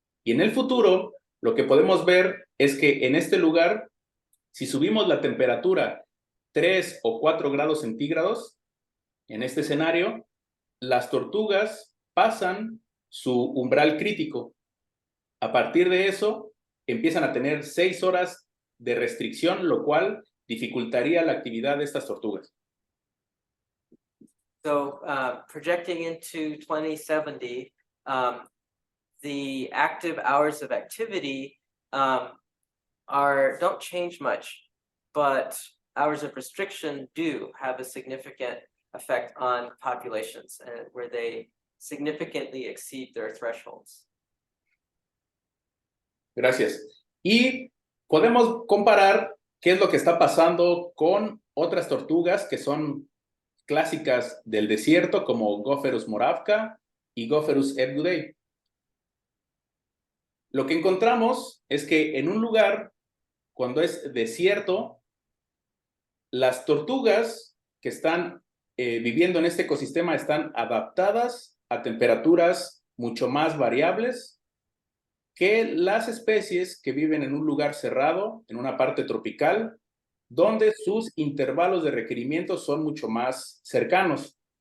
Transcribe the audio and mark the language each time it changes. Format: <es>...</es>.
<es>Y en el futuro, lo que podemos ver es que en este lugar, si subimos la temperatura 3 o 4 grados centígrados, en este escenario, las tortugas pasan su umbral crítico. A partir de eso, empiezan a tener 6 horas de restricción, lo cual dificultaría la actividad de estas tortugas.</es> <en>So projecting into 2070, the active hours of activity don't change much, but hours of restriction do have a significant effect on populations and where they significantly exceed their thresholds.</en> <es>Gracias. Y podemos comparar qué es lo que está pasando con otras tortugas que son clásicas del desierto, como Gopherus moravca y Gopherus ebgudei. Lo que encontramos es que en un lugar, cuando es desierto, las tortugas que están viviendo en este ecosistema están adaptadas a temperaturas mucho más variables que las especies que viven en un lugar cerrado, en una parte tropical, donde sus intervalos de requerimiento son mucho más cercanos.</es>